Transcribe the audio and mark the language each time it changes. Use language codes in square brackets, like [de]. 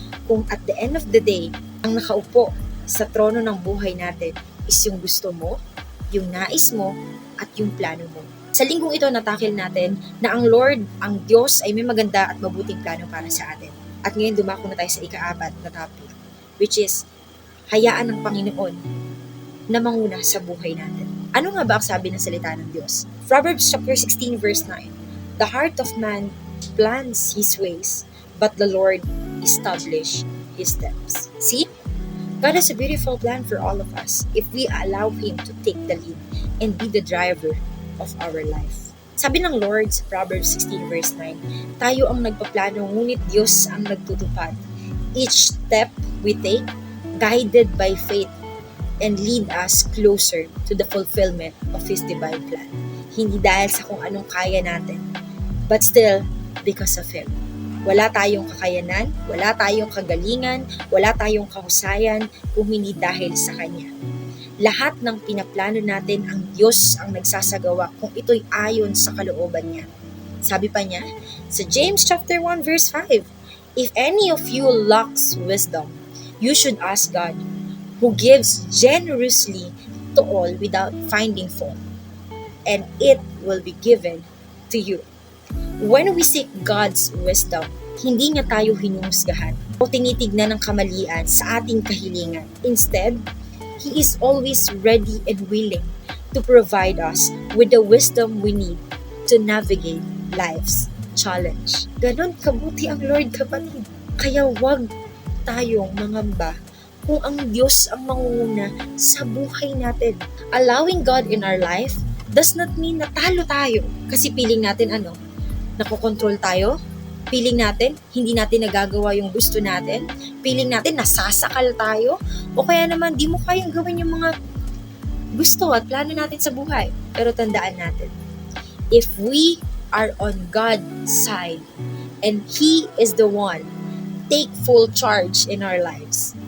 [tl] Kung [en] at the end of the day, [tl] ang nakaupo sa trono ng buhay natin is yung gusto mo, yung nais mo, at yung plano mo. Sa linggong ito, natakil natin na ang Lord, ang Diyos, ay may maganda at mabuting plano para sa atin. At ngayon, dumako na tayo sa ika-apat na topic, [en] which is, [tl] hayaan ng Panginoon na manguna sa buhay natin. Ano nga ba ang sabi ng salita ng Diyos? [en] Proverbs chapter 16 verse 9, the heart of man plans his ways, but the Lord establishes his steps. See? God has a beautiful plan for all of us if we allow Him to take the lead and be the driver of our life. [tl] Sabi ng Lord sa Proverbs 16 verse 9, tayo ang nagpaplano, ngunit Diyos ang nagtutupad. [en] Each step we take, guided by faith, and lead us closer to the fulfillment of His divine plan. [tl] Hindi dahil sa kung anong kaya natin, [en] but still, because of Him. [tl] Wala tayong kakayanan, wala tayong kagalingan, wala tayong kahusayan kung hindi dahil sa Kanya. Lahat ng pinaplano natin, ang Diyos ang nagsasagawa kung ito'y ayon sa kalooban niya. Sabi pa niya sa [en] James chapter 1 verse 5, "If any of you lacks wisdom, you should ask God, who gives generously to all without finding fault, and it will be given to you." When we seek God's wisdom, [tl] hindi niya tayo hinuhusgahan o tinitignan ng kamalian sa ating kahilingan. [en] Instead, He is always ready and willing to provide us with the wisdom we need to navigate life's challenge. [tl] Ganon kabuti ang Lord, kapatid. Kaya wag tayong mangamba kung ang Diyos ang mangunguna sa buhay natin. [en] Allowing God in our life does not mean [tl] na talo tayo. Kasi piling natin nakokontrol tayo. Piling natin, hindi natin nagagawa yung gusto natin. Piling natin, nasasakal tayo. O kaya naman, di mo kayang gawin yung mga gusto at plano natin sa buhay. Pero tandaan natin, [en] if we are on God's side, and He is the one, take full charge in our lives.